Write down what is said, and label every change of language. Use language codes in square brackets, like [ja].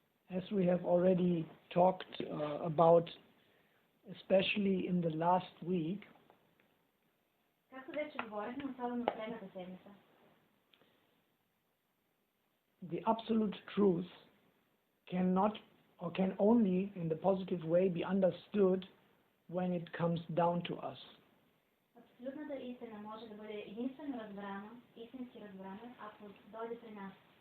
[en] As we have already talked about, especially in the last week, [bg] както вече говорихме, особено в предната седмица, [en] the absolute truth cannot or can only in the positive way be understood when it comes down to us. [bg] Абсолютната истина може да бъде единствено разбрана, истински разбрана, ако дойде при нас.